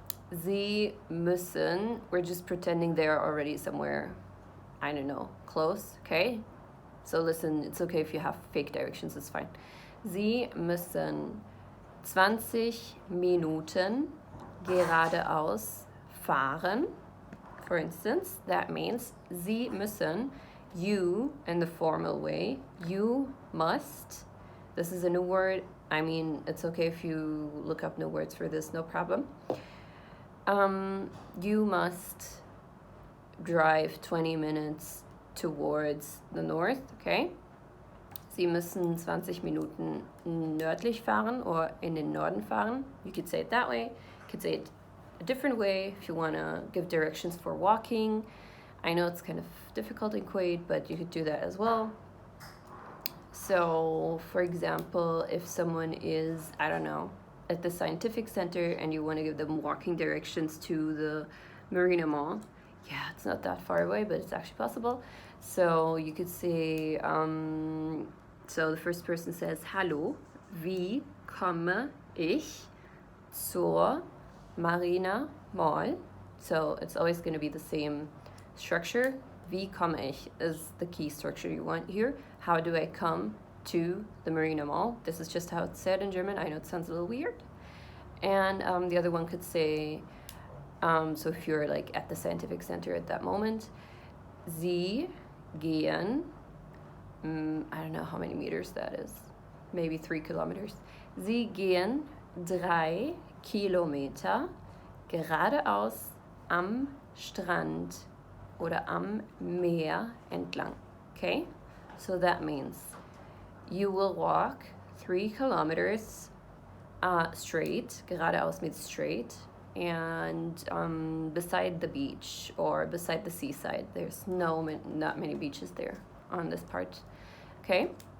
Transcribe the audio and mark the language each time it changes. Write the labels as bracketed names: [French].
[German] Sie müssen, [English] we're just pretending they're already somewhere, I don't know, close, okay? So listen, it's okay if you have fake directions, it's fine. [German] Sie müssen 20 Minuten geradeaus fahren. [English] For instance, that means [German] Sie müssen, [English] you in the formal way, you must. This is a new word. I mean, it's okay if you look up new words for this, no problem. You must drive 20 minutes towards the north, okay? [German] Sie müssen 20 Minuten nördlich fahren, or in den Norden fahren. [English] You could say it that way. You could say it a different way if you want to give directions for walking. I know it's kind of difficult in Kuwait, but you could do that as well. So, for example, if someone is, I don't know, at the scientific center and you want to give them walking directions to the Marina Mall. Yeah, it's not that far away, but it's actually possible. So you could say, so the first person says, [German] Hallo, wie komme ich zur Marina Mall? [English] So it's always going to be the same structure. [German] Wie komme ich [English] is the key structure you want here. How do I come to the Marina Mall? This is just how it's said in German. I know it sounds a little weird. And the other one could say, so if you're like at the scientific center at that moment, [German] Sie gehen, [English] I don't know how many meters that is, maybe 3 kilometers. [German] Sie gehen 3 Kilometer geradeaus am Strand oder am Meer entlang. [English] Okay? So that means you will walk 3 kilometers straight. Geradeaus means straight. And beside the beach or beside the seaside. There's not many beaches there on this part. Okay?